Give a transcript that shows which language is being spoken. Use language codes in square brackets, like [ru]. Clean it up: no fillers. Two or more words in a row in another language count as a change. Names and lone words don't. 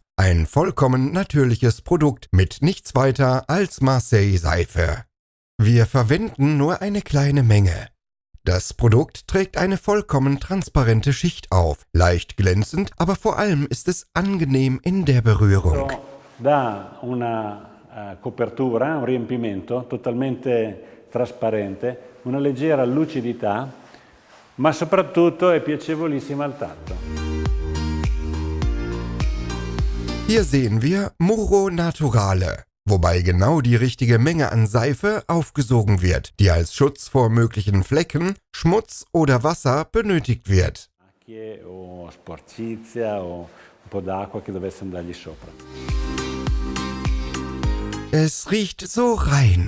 [de] Ein vollkommen natürliches Produkt mit nichts weiter als Marseille-Seife. Wir verwenden nur eine kleine Menge. Das Produkt trägt eine vollkommen transparente Schicht auf, leicht glänzend, aber vor allem ist es angenehm in der Berührung. [it] Da una copertura, un riempimento totalmente trasparente, una leggera lucidità, ma soprattutto è piacevolissima al tatto. [de] Hier sehen wir [it] Muro Naturale, [de] wobei genau die richtige Menge an Seife aufgesogen wird, die als Schutz vor möglichen Flecken, Schmutz oder Wasser benötigt wird. Es riecht so rein.